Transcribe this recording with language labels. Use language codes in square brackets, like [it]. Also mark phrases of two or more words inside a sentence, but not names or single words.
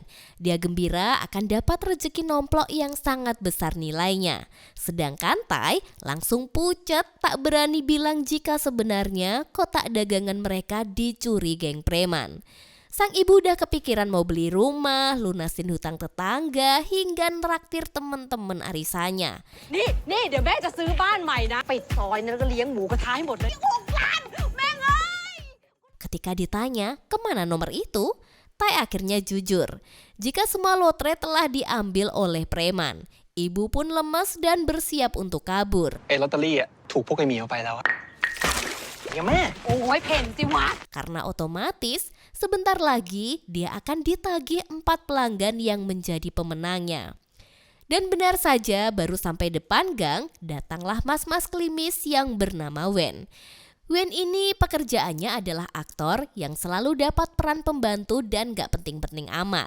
[id] Dia gembira akan dapat rezeki nomplok yang sangat besar nilainya. Sedangkan Tai langsung pucat tak berani bilang jika sebenarnya kotak dagangan mereka dicuri geng preman. Sang ibu udah kepikiran mau beli rumah, lunasin hutang tetangga, hingga neraktir teman-teman arisannya. [th] นี่เดี๋ยวแม่จะซื้อบ้านใหม่นะปิดซอยแล้วก็เลี้ยงหมูกระทะให้หมดเลย6 ล้านแม่งเอ้ย [id] Ketika ditanya kemana nomor itu, Tai akhirnya jujur. Jika semua lotre telah diambil oleh preman, ibu pun lemas dan bersiap untuk kabur. [th] ไอ้ลอตเตอรี่อ่ะถูกพวกไอ้หมีเอาไปแล้วอะยังแม่ โอ้ยเพ่นสิวะ [id] Karena otomatis sebentar lagi dia akan ditagih 4 pelanggan yang menjadi pemenangnya. Dan benar saja baru sampai depan gang, datanglah mas-mas klimis yang bernama Wen. Wen ini pekerjaannya adalah aktor yang selalu dapat peran pembantu dan gak penting-penting amat.